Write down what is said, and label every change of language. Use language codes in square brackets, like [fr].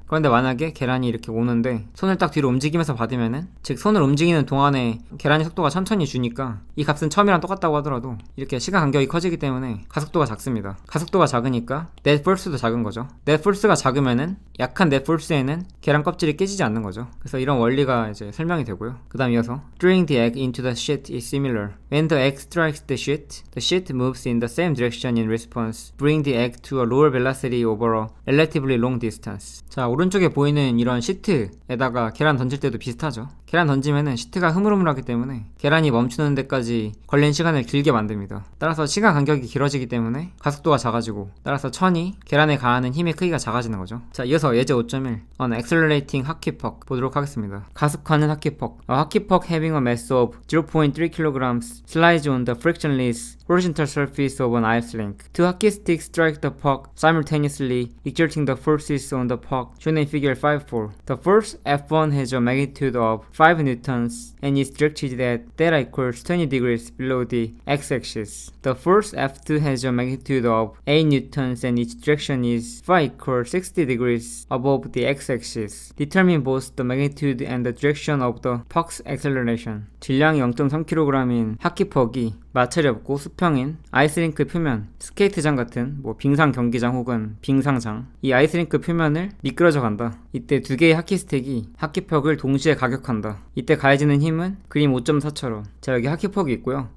[ko] 그런데 만약에 계란이 이렇게 오는데 손을 딱 뒤로 움직이면서 받으면은, 즉 손을 움직이는 동안에 계란의 속도가 천천히 주니까 이 값은 처음이랑 똑같다고 하더라도 이렇게 시간 간격이 커지기 때문에 가속도가 작습니다. 가속도가 작으니까 net force도 작은 거죠. net force가 작으면은 약한 net force에는 계란 껍질이 깨지지 않는 거죠. 그래서 이런 원리가 이제 설명이 되고요. 그 다음 이어서 [en] Throwing the egg into the sheet is similar. When the egg strikes the sheet moves in the same direction in response, bring the egg to a lower velocity over a relatively long distance. [ko] 자, 오른쪽에 보이는 이런 시트에다가 계란 던질 때도 비슷하죠. 계란 던지면은 시트가 흐물흐물하기 때문에 계란이 멈추는 데까지 걸린 시간을 길게 만듭니다. 따라서 시간 간격이 길어지기 때문에 가속도가 작아지고, 따라서 천이 계란에 가하는 힘의 크기가 작아지는 거죠. 자, 이어서 예제 5.1 [en] On accelerating hockey puck [ko] 보도록 하겠습니다. 가속하는 [en] hockey puck. A hockey puck having a mass of 0.3 kilograms slides on the frictionless horizontal surface of an ice rink. Two hockey sticks strike the puck simultaneously, exerting the forces on the puck, shown in figure 5.4. The force F1 has a magnitude of 5 newtons and is directed at theta equals 20 degrees below the x-axis. The force F2 has a magnitude of 8 newtons and its direction is phi equals 60 degrees above the x-axis. Determine both the magnitude and the direction of the puck's acceleration. [ko] 질량이 0.3kg인 하키퍽이 마찰이 없고 수평인 아이스링크 표면, 스케이트장 같은 빙상 경기장 혹은 빙상장, 이 아이스링크 표면을 미끄러져 간다. 이때 두 개의 하키스틱이 하키퍽을 동시에 가격한다. 이때 가해지는 힘은 그림 5.4처럼, 자, 여기 하키퍽이 있고요.